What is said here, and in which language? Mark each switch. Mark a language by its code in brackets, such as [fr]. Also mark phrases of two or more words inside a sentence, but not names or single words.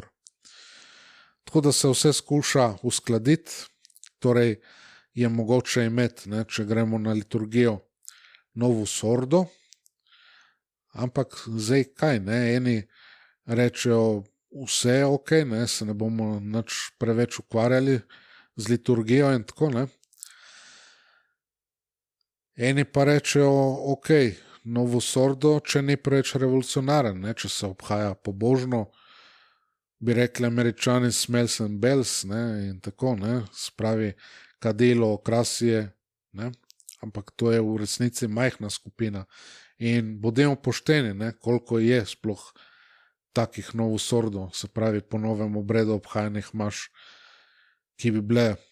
[sl] Tako da se vse skuša uskladiti, torej je mogoče imeti, ne, če gremo na liturgijo, novo sordo, ampak zdaj kaj, ne, eni rečejo vse je ok, ne, se ne bomo nič preveč ukvarjali z liturgijo in tako, ne. Eni pa rečejo ok, novo sordo, če ni preveč revolucionaren, ne, če se obhaja pobožno, bi rekli Američani [en] smells and bells, [sl] ne, in tako, ne, spravi kadilo, okrasje, ne, ampak to je v resnici majhna skupina in bodimo pošteni, ne, koliko je sploh takih novosordov, se pravi po novem obredu obhajanih imaš ki bi bile